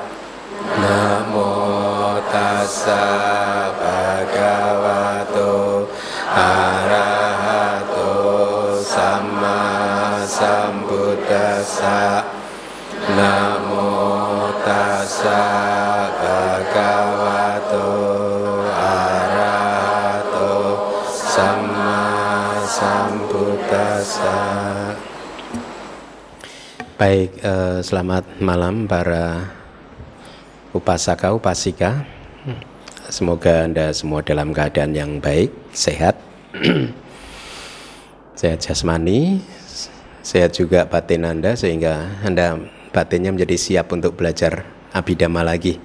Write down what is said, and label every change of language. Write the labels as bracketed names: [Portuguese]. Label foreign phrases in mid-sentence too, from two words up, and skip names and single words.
[Pali] Namo tassa bhagavato arahato sama sambuddhassa. Namo tassa bhagavato arahato sama sambuddhassa. [Indonesian] Baik, selamat malam para [Pali] upasaka upasika. [Indonesian] Semoga Anda semua dalam keadaan yang baik, sehat, sehat jasmani, sehat juga batin Anda, sehingga Anda batinnya menjadi siap untuk belajar abhidhamma lagi.